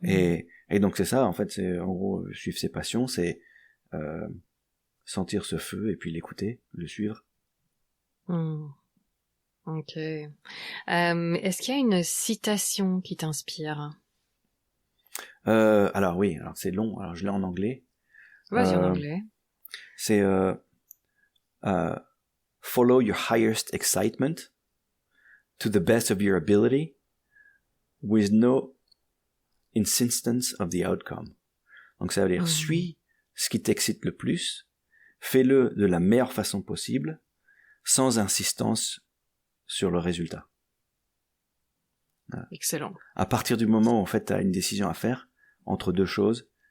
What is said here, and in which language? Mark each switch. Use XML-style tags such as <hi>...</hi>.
<fr>Et donc c'est ça, en fait, c'est en gros suivre ses passions, c'est sentir ce feu et puis l'écouter, le suivre. Ok. Est-ce qu'il y a une citation qui t'inspire? Alors oui, alors c'est long, alors je l'ai en anglais. Vas-y en anglais.</fr> <en>C'est follow your highest excitement to the best of your ability with no insistence of the outcome.</en> <fr>Donc ça veut dire suis ce qui t'excite le plus, fais-le de la meilleure façon possible, sans insistance sur le résultat. Voilà. Excellent. À partir du moment où en fait tu as une décision à faire entre 2 choses,</fr>